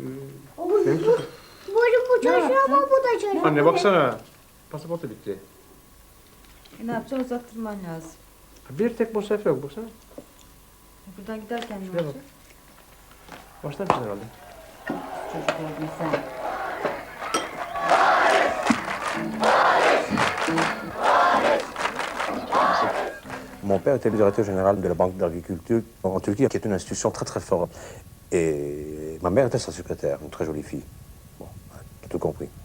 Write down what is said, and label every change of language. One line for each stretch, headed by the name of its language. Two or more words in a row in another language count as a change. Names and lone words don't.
Turkish: Bu çalışıyor ama bu da çalışıyor. Anne baksana. Pasaport da bitti. Ne yapacaksın? Uzattırman lazım. Bir tek bu sayfa yok. Baksana. Buradan giderken ne Şuraya bak. olacak? Başlamışsın herhalde. Çocuk oldun sen.
French: Mon père était le directeur général de la Banque d'agriculture en Turquie, qui est une institution très très forte. Et ma mère était sa secrétaire, une très jolie fille. Bon, tout compris.